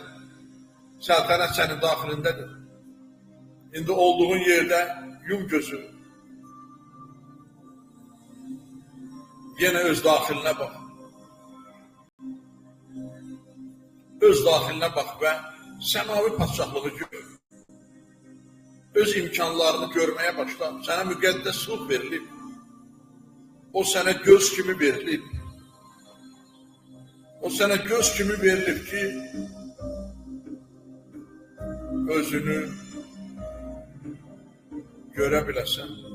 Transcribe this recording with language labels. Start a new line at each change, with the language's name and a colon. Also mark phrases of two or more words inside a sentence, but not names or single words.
Turkish: Səltənət senin daxilindedir. İndi olduğun yerde yum gözünü. Yine öz daxiline bak. Öz daxiline bak ve semavi padşahlığı gör.
Azerbaijani: öz imkanlarını görməyə başla. Sənə müqəddəs ruh verilib. O sənə göz kimi verilib. O sənə göz kimi verilib ki, özünü görə biləsən.